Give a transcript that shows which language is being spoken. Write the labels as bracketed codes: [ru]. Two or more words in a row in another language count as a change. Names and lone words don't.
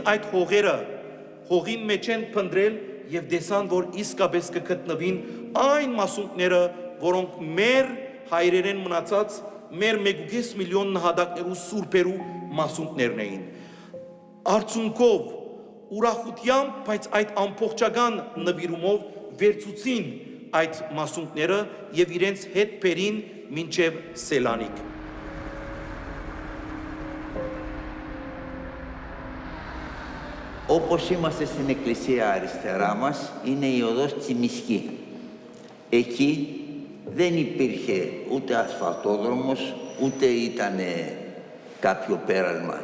[hy] այդ հողերը հողին մեջ են փնդրել և դեսան, որ իսկապես կգտնվին այն մասունքները, որոնք մեր հայրերեն մնացած, մեր 1.5 միլիոն նահատակներու սուրբերու մասունքներն էին։ Արդյունքով, ուրախությամբ, բայց այդ ամբողջական նվիրումով վերցուցին այդ մասունքները և իրենց հետ բերին մինչև Սելանիկ։ [el] Όπως είμαστε στην εκκλησία αριστερά μας, είναι η οδός Τσιμισκή. Εκεί δεν υπήρχε ούτε ασφαλτόδρομος, ούτε ήταν κάποιο πέρασμα.